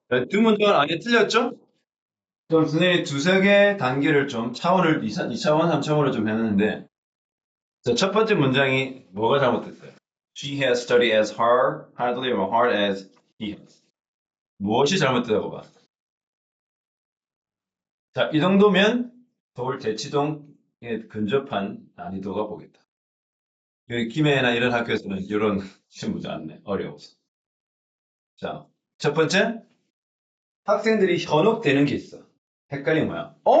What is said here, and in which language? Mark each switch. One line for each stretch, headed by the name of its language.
Korean: 두 문장은 아예 틀렸죠? 그럼 선생님이 두세 개 단계를 좀 차원을 2차원, 3차원으로 좀 했는데 첫 번째 문장이 뭐가 잘못됐어요?
English: She has studied as hardly or hard as he has.
Korean: 무엇이 잘못됐다고 봐? 자, 이 정도면 서울 대치동에 근접한 난이도가 보겠다. 여기 김해나 이런 학교에서는 이런 시험 문제 안 내. 어려워서. 자, 첫 번째, 학생들이 현혹되는 게 있어. 헷갈린 거야.